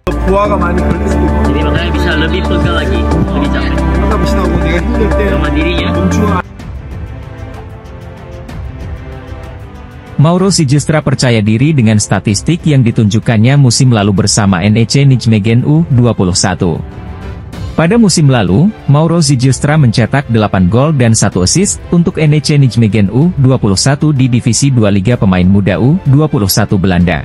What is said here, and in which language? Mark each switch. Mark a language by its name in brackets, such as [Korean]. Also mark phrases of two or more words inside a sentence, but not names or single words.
[Korean] 부하가 많이 걸릴 수도 있고. [Indonesian] Jadi makanya bisa lebih pegal lagi, lebih capek. [Korean] 아까 보시다고 내가 힘들 때 [Indonesian] Sama dirinya. [Korean] 멈추어. [Indonesian] Mauro Sijustra percaya diri dengan statistik yang ditunjukkannya musim lalu bersama NEC Nijmegen U21. Pada musim lalu, Mauro Sijustra mencetak 8 gol dan 1 assist untuk NEC Nijmegen U21 di Divisi 2 Liga Pemain Muda U21 Belanda.